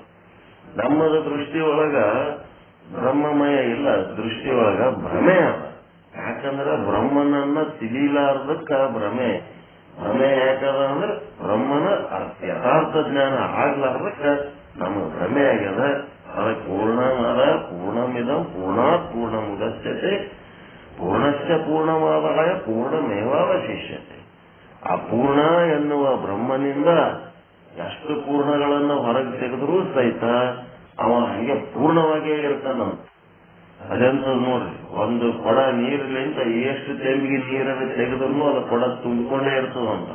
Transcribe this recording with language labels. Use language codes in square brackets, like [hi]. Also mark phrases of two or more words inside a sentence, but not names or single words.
[kn] ನಮ್ಮದ ದೃಷ್ಟಿ ಒಳಗ ಬ್ರಹ್ಮಮಯ ಇಲ್ಲ, ದೃಷ್ಟಿ ಒಳಗ ಭ್ರಮೆ ಅದ. ಯಾಕಂದ್ರೆ ಬ್ರಹ್ಮನನ್ನ ತಿಳಿಲಾರ್ದಕ್ಕ ಭ್ರಮೆ ಯಾಕದ ಅಂದ್ರೆ ಬ್ರಹ್ಮನ ಯಥಾರ್ಥ ಜ್ಞಾನ ಆಗ್ಲಾರ್ದಕ್ಕ ನಮಗೆ ಭ್ರಮೆ ಆಗ್ಯದ. ಅದಕ್ಕೆ [sa] ಪೂರ್ಣಮದ ಪೂರ್ಣಮಿದಂ ಪೂರ್ಣಾತ್ ಪೂರ್ಣಮುದಚ್ಯತೆ ಪೂರ್ಣಶ್ಚ ಪೂರ್ಣಮಾದಾಯ ಪೂರ್ಣಮೇವಾವಶಿಷ್ಯತೆ. [kn] ಆ ಪೂರ್ಣ ಎನ್ನುವ ಬ್ರಹ್ಮನಿಂದ ಎಷ್ಟು ಪೂರ್ಣಗಳನ್ನು ಹೊರಗೆ ತೆಗೆದರೂ ಸಹಿತ ಅವ ಹಂಗೆ ಪೂರ್ಣವಾಗಿಯೇ ಇರ್ತಾನಂತ. ಅದಂತ ನೋಡ್ರಿ, ಒಂದು ಕೊಡ ನೀರಿಲಿಂದ ಎಷ್ಟು ತೆಂಬಿಗೆ ನೀರನ್ನು ತೆಗೆದ್ರು ಅದು ಕೊಡ ತುಂಬಿಕೊಂಡೇ ಇರ್ತದಂತ.